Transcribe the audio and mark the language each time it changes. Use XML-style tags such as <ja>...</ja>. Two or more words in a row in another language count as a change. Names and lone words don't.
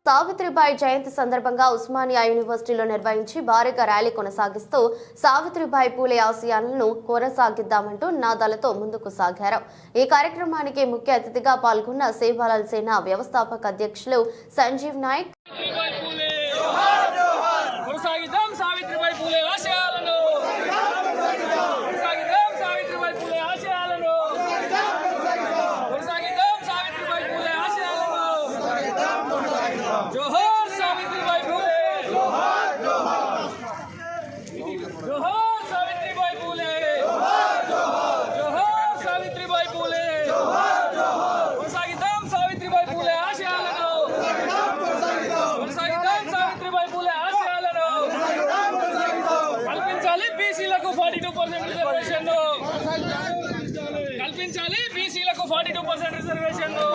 <te>సావిత్రిబాయి జయంతి సందర్భంగా ఉస్మానియా యూనివర్సిటీలో నిర్వహించి భారీగా ర్యాలీ కొనసాగిస్తూ సావిత్రిబాయి పూలే ఆశయాలను కొనసాగిద్దామంటూ నినాదాలతో ముందుకు సాగారు. ఈ కార్యక్రమానికి ముఖ్య అతిథిగా పాల్గొన్న సేవాలాల్ సేన వ్యవస్థాపక అధ్యక్షులు సంజీవ్ నాయక్</te> <mr>जोहर सावित्रीबाई फुले, जोहर जोहर, जोहर सावित्रीबाई फुले, जोहर जोहर, जोहर सावित्रीबाई फुले, जोहर जोहर,</mr> <te>కొనసాగిద్దాం సావిత్రిబాయి పూలే ఆశయాలను, కొనసాగిద్దాం సావిత్రిబాయి పూలే ఆశయాలను, కల్పించాలి బీసీలకు 42% రిజర్వేషన్, కల్పించాలి బీసీలకు 42% రిజర్వేషన్.</te>